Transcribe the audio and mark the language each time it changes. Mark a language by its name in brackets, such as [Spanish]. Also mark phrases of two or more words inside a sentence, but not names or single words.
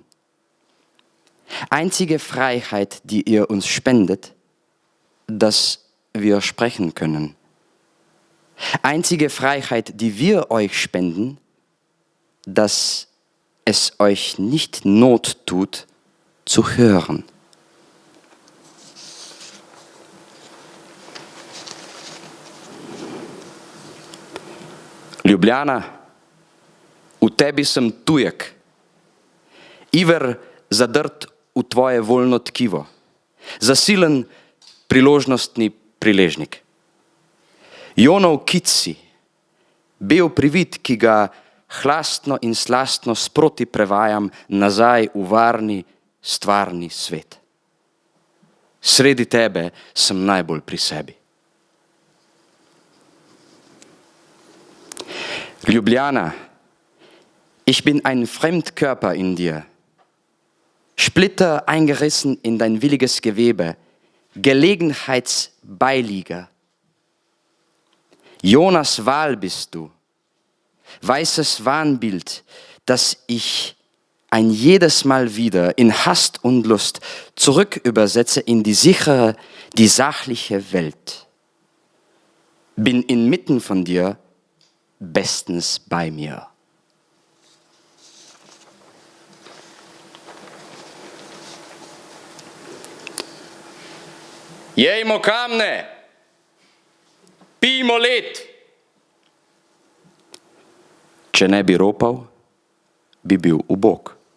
[German] Einzige Freiheit, die ihr uns spendet, dass wir sprechen können. Einzige Freiheit, die wir euch spenden, dass es euch nicht Not tut, zu hören. [Slovenian] Ljubljana, v tebi sem tujek, iver zadrt v tvoje voljno tkivo, zasilen priložnostni priležnik. Jonov kit si, bel privid, ki ga hlastno in slastno sproti prevajam nazaj v varni, stvarni svet. Sredi tebe sem najbolj pri sebi. [German] Ljubljana, ich bin ein Fremdkörper in dir, Splitter eingerissen in dein williges Gewebe, Gelegenheitsbeilieger. Jonas Wahl bist du, weißes Wahnbild, das ich ein jedes Mal wieder in Hast und Lust zurückübersetze in die sichere, die sachliche Welt. Bin inmitten von dir bestens bei mir. [Slovenian] Jejmo kamne, pijmo led. Če ne bi ropal, bi bil ubog.